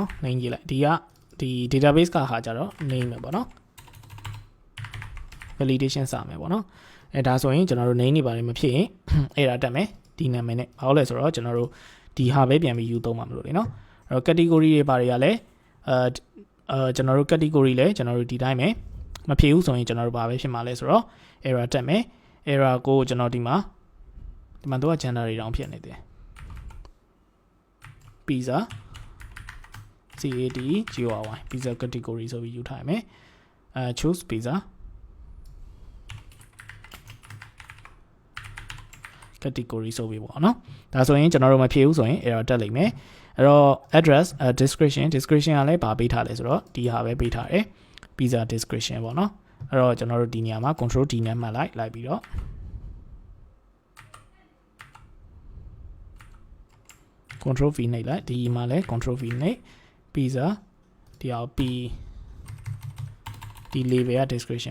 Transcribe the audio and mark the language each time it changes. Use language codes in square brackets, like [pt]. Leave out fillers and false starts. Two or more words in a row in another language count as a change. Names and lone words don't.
[my] name ရေးလိုက်ဒီ database ကဟာကြတော့ name ပဲပေါ့နော် validation စမယ်ပေါ့နော်ဒါဆိုရင်ကျွန်တော်တို့ name တွေပါတယ်မဖြစ်ရင်အဲ့ဒါတက်မယ်ဒီနာမည်နဲ့ဘာလို့လဲဆိုတော့ကျွန်တော်တို့ဒီဟာပဲပြန်ပြီးယူသုံးမှာမလို့လေနော်အဲ့တော့ category တွေပါတယ်ရလဲကျွန်တော်တို့ category လဲကျွန်တော်တို့ဒီတိုင်းပဲမဖြစ်ဘူးဆိုရင်ကျွန်တော်တို့ဘာပဲဖြစ်မှာလဲဆိုတော့ error တက်မယ် error ကိုကျွန်တော်ဒီမှာတော့ gender တွေတောင်ဖြစ်နေတယ် [en] pizza CATGORY pizza category [my] ဆိုပြီးယူထားရမယ် [en] choose pizza category [my] ဆိုပြီးပေါ့နော်ဒါဆိုရင်ကျွန်တော်တို့မဖြစ်ဘူးဆိုရင် error တက်လိမ့်မယ်အဲ့တော့ [en] address description [my] ကလည်းပါပေးထားလဲဆိုတော့ဒီဟာပဲပေးထားတယ် [en] pizza description [my] ပေါ့နော်အဲ့တော့ကျွန်တော်တို့ဒီနေရာမှာ [en] control D [my] နဲ့မှတ်လိုက်ပြီးတော့ [en] control V [my] နှိပ်လိုက်ဒီမှာလဲ [en] control V [my] နှိပ် pizza ဒီအောင် P ဒီ label က description